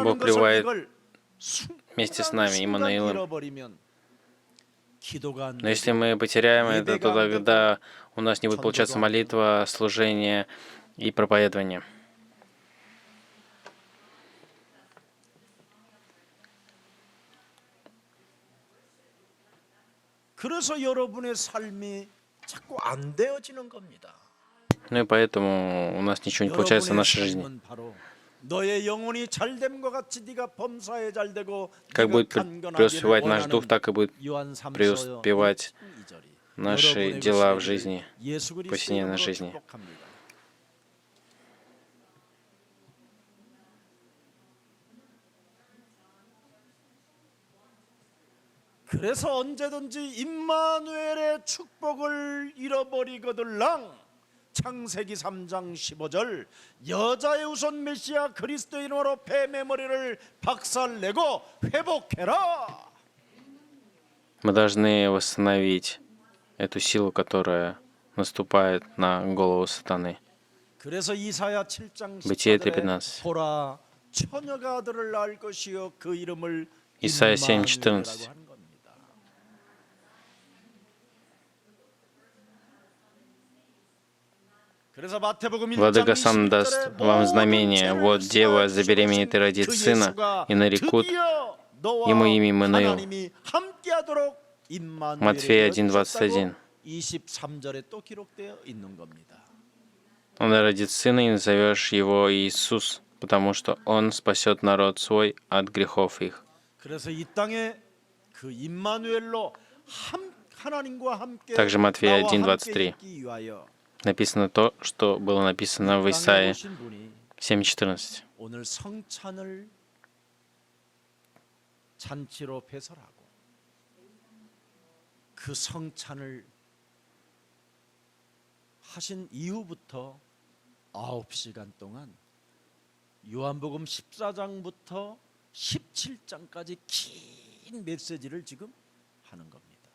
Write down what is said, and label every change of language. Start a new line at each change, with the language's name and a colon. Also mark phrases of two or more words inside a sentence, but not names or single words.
Russian: Бог
Korean: 것을
Russian: пребывает
Korean: 이걸
Russian: вместе с нами, Иммануилом.
Korean: 잃어버리면 기도가 안
Russian: Но если
Korean: 되고
Russian: мы потеряем это, то
Korean: 예배가 안
Russian: тогда у нас не будет получаться
Korean: 전도도 안
Russian: молитва, служение и проповедование.
Korean: 그래서 여러분의 삶이 자꾸 안 되어지는 겁니다.
Russian: Ну и поэтому у нас ничего не получается в
Korean: 여러분의
Russian: нашей жизни.
Korean: 삶은 바로 너의 영혼이 잘됨과 같이 네가 범사에 잘되고
Russian: Как будет преуспевать наш дух, так и будет преуспевать преуспевать наши дела в жизни, повседневной жизни.
Korean: 그래서 언제든지 임마누엘의 축복을 잃어버리거들랑 창세기 3장 15절 여자의 우선 메시아 그리스도의 이름으로 뱀의 머리를 박살내고 회복해라.
Russian: Мы должны восстановить эту силу, которая наступает на голову сатаны.
Korean: 그래서 이사야 7장
Russian: Бытие
Korean: 10절에
Russian: 3:15.
Korean: 보라 처녀가 아들을 낳을 것이요 그 이름을
Russian: Исайя
Korean: 임마누엘이라고
Russian: 7:14.
Korean: 하는 겁니다. 그래서 마태복음 1장
Russian: Владыка сам даст
Korean: 20절에
Russian: вам
Korean: 모든
Russian: знамение.
Korean: 죄를
Russian: Вот дева забеременеет и
Korean: 그
Russian: родит сына,
Korean: 예수가
Russian: и нарекут
Korean: 드디어 너와
Russian: ему имя Иммануил.
Korean: 하나님이 함께하도록
Russian: Матфея
Korean: 임마누엘이
Russian: 1:21.
Korean: 23절에 또 기록되어 있는 겁니다.
Russian: Он родит сына, и назовешь его Иисус, потому что он спасет народ свой от грехов их.
Korean: 그래서 이 땅에 그 임마누엘로 하나님과 함께
Russian: Также Матфея
Korean: 나와 함께
Russian: 1:23.
Korean: 있기 위하여
Russian: Написано то, что было написано в
Korean: 이 땅에
Russian: Исаии
Korean: 오신 분이
Russian: 7:14.
Korean: 오늘 성찬을 잔치로 배설하고 그 성찬을 하신 이후부터 9시간 동안 요한복음 14장부터 17장까지 긴 메시지를 지금 하는 겁니다.